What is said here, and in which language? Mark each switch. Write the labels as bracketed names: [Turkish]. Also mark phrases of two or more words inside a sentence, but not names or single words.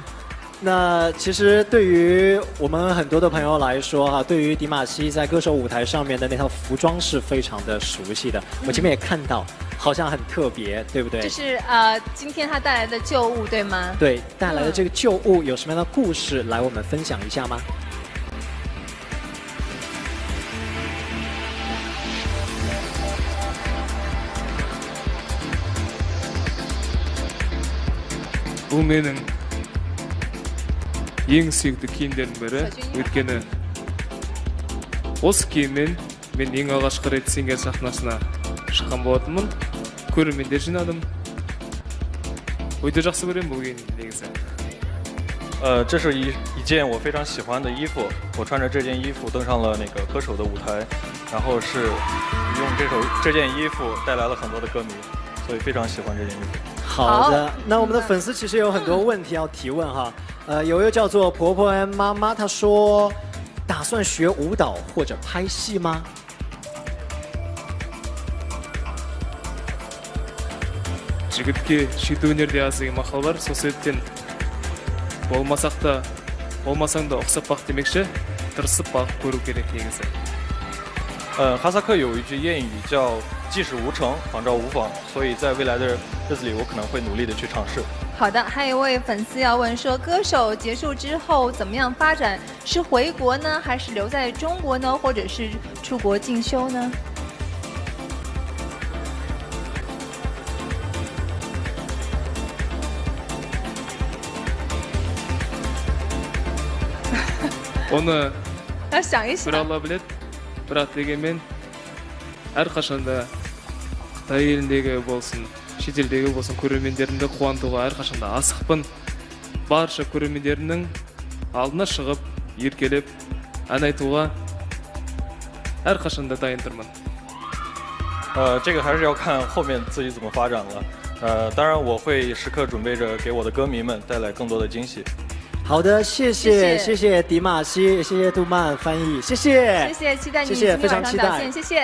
[Chinese] 那其实对于我们很多的朋友来说对于迪玛希在歌手舞台上面的那套服装是非常的熟悉的。我前面也看到，好像很特别，对不对？就是今天他带来的旧物，对吗？对，带来的这个旧物有什么样的故事来我们分享一下吗？ [Kazakh] бұл менің ең сүйікті киімдердің бірі. Өйткені осы киіммен мен ең алғашқы рет сенгер сахнасына шыққан болатынмын. Көрермендер жинадым. Өте жақсы көремін бұл киімді негізі. [Chinese] 这是一件我非常喜欢的衣服，我穿着这件衣服登上了那个歌手的舞台，然后是用这件衣服带来了很多的歌迷，所以非常喜欢这件衣服。好的，那我们的粉丝其实有很多问题要提问哈。有一个叫做婆婆 M 妈妈，她说，打算学舞蹈或者拍戏吗？ [Kazakh] жігітке шет өнерде аз деген мақал бар, сол себептен болмасаң да ұқсап бақ демекші, тырысып бағып көру керек негізі. [Chinese] 哈萨克有一句谚语叫“即使无成，仿照无妨”，所以在未来的日子里，我可能会努力的去尝试。好的，还有一位粉丝要问说，歌手结束之后怎么样发展？是回国呢，还是留在中国呢，或者是出国进修呢？ [Kazakh] оны [Chinese] 要想一想。 [Kazakh] бірақ дегенмен әрқашанда қытай еліндегі болсын, шетелдегі болсын көрермендерімді қуантуға әрқашанда асықпын. Барша көрермендерімнің алдына шығып, еркелеп, ән айтуға әрқашанда дайын тұрмын. [Chinese] 这个还是要看后面自己怎么发展了。当然我会时刻准备着给我的歌迷们带来更多的惊喜。好的，谢谢迪玛希，谢谢杜曼翻译，谢谢，期待你今天晚上表现，谢谢。